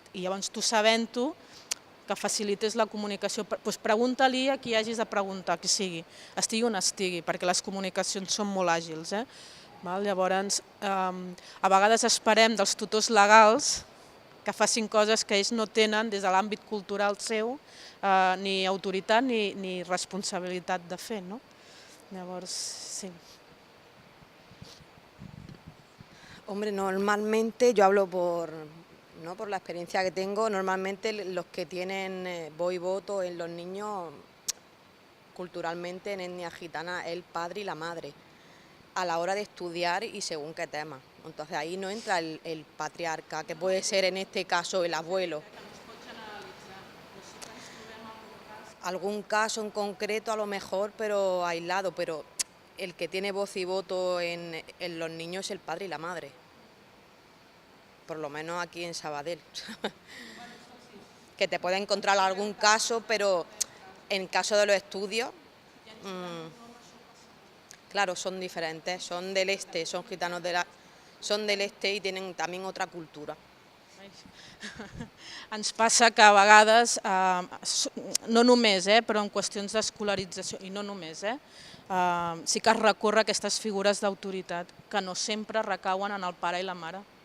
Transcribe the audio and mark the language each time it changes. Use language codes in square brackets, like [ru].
[ca] I llavors tu sabent-ho, que facilités la comunicació, doncs pregunta-li a qui hagis de preguntar, qui sigui, estigui on estigui, perquè les comunicacions són molt àgils. Llavors, a vegades esperem dels tutors legals que facin coses que ells no tenen des de l'àmbit cultural seu, ni autoritat ni responsabilitat de fer. Llavors, sí. [es] Hombre, normalmente, yo hablo por la experiencia que tengo, normalmente los que tienen voz y voto en los niños, culturalmente en etnia gitana, es el padre y la madre, a la hora de estudiar y según qué tema. Entonces ahí no entra el patriarca, que puede ser en este caso el abuelo. Algún caso en concreto a lo mejor, pero aislado, pero el que tiene voz y voto en los niños es el padre y la madre. Por lo menos aquí en Sabadell. que te puedes encontrar algún caso, pero en caso de los estudios, claro, son diferentes, son del este, son gitanos son del este y tienen también otra cultura. [ca] Ens passa que a vegades, no només, però en qüestions d'escolarització, i no només, sí que es recorre a aquestes figures d'autoritat que no sempre recauen en el pare i la mare.